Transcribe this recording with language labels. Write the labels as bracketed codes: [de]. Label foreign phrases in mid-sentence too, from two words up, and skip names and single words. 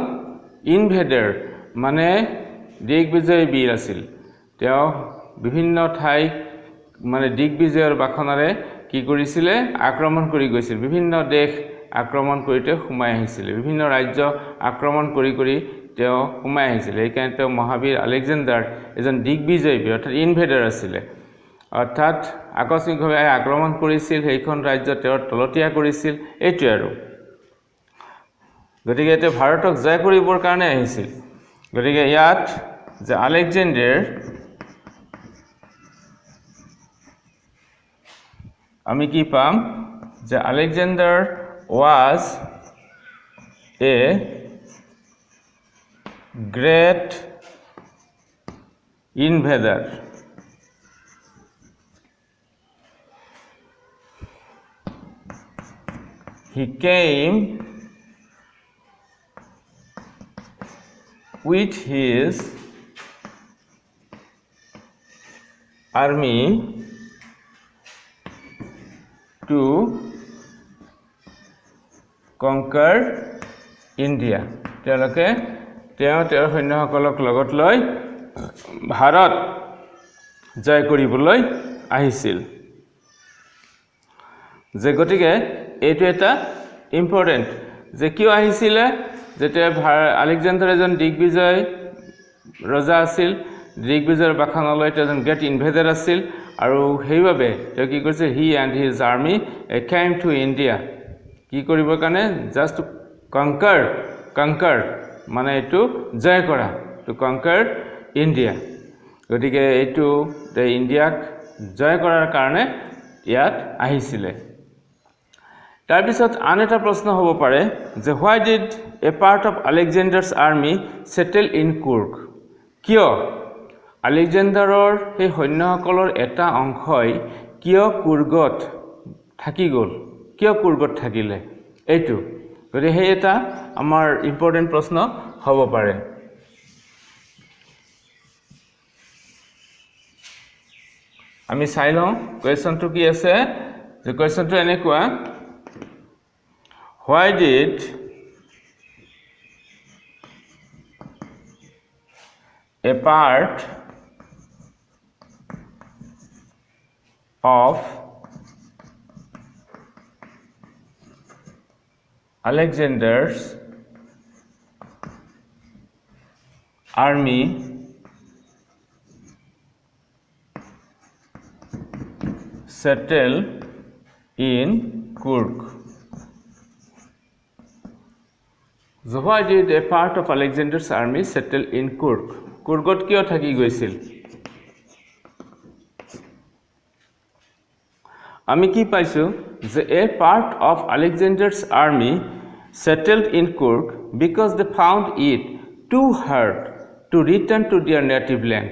[as] ইনভেডাৰ মানে দিগ্বিজয় বীৰ আছিল তেওঁ বিভিন্ন ঠাই মানে দিগ্বিজয়ৰ বাখনাৰে কি কৰিছিল আক্ৰমণ কৰি গৈছিল বিভিন্ন দেশ আক্ৰমণ কৰিতে সোমাই আহিছিল বিভিন্ন ৰাজ্য আক্ৰমণ কৰি তেওঁ সোমাই আহিছিল এই কাৰণে তেওঁ মহাবীৰ আলেকজাণ্ডাৰ এজন দিগ্বিজয় বীৰ অৰ্থাৎ ইনভেডাৰ আছিল অৰ্থাৎ আকস্মিকভাৱে আক্ৰমণ কৰিছিল সেইখন ৰাজ্য তেওঁৰ তলতীয়া কৰিছিল এইটো আৰু গতিকে তেওঁ ভাৰতক জয় কৰিবৰ কাৰণে আহিছিল গতিকে ইয়াত যে আলেকজাণ্ডাৰ আমি কি পাম যে আলেকজাণ্ডাৰ [en] was a great invader he came with his army to conquer India [as] তেওঁলোকে তেওঁৰ সৈন্যসকলক লগত লৈ ভাৰত জয় কৰিবলৈ আহিছিল যে গতিকে এইটো এটা ইম্পৰ্টেন্ট যে কিয় আহিছিল যে আলেকজাণ্ডাৰ এজন দিগ্বিজয় ৰজা আছিল দিগ্বিজয়ৰ বাখনালৈ এজন [en] great invader [as] আছিল আৰু সেইভাবে তেওঁ কি কৰিছে [en] he and his army came to India [as] কি কৰিবৰ কাৰণে [en] just to conquer [as] মানে এইটো জয় কৰা [en] to conquer India. [as] গতিকে এইটো ইণ্ডিয়াক জয় কৰাৰ কাৰণে ইয়াত আহিছিলে তাৰ পিছত আন এটা প্ৰশ্ন হ'ব পাৰে যে [en] why did a part of Alexander's army settle in Kurg [as] কিয় আলেকজেণ্ডাৰৰ এই সৈন্যসকলৰ এটা অংশই কিয় কুৰ্গত থাকি গ'ল কিয় কুৰ্গত থাকিলে এইটো গতিকে সেই এটা আমাৰ ইম্পৰ্টেন্ট প্ৰশ্ন হ'ব পাৰে আমি চাই লওঁ কোৱেশ্চনটো কি আছে যে কোৱেশ্চনটো এনেকুৱা why did [en] a part of Alexander's army settled in Kurg. So why did a part of Alexander's army settle in Kurg? [as] Kurgot কিয় থাকি গৈছিল আমি কি পাইছো যে [en] a part of Alexander's army settled in Kurg because they found it too hard to return to their native land.